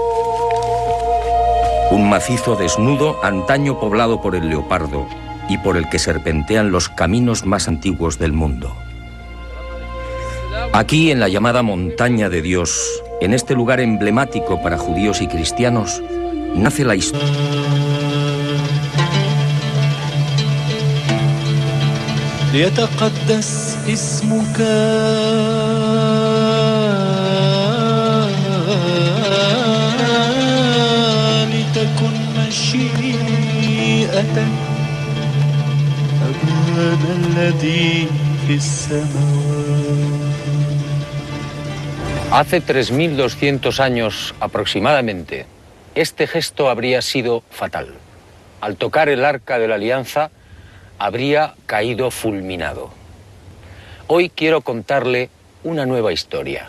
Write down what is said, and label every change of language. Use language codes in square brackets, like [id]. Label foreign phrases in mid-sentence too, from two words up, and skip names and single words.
[es] Un macizo desnudo antaño poblado por el leopardo y por el que serpentean los caminos más antiguos del mundo. Aquí, en la llamada Montaña de Dios, en este lugar emblemático para judíos y cristianos, nace la historia. [ar] ليتقدس اسمك لتكن مشيئتك أبانا الذي في السماوات. [es] Hace 3.200 años aproximadamente, este gesto habría sido fatal. Al tocar el arca de la alianza, habría caído fulminado. Hoy quiero contarle una nueva historia.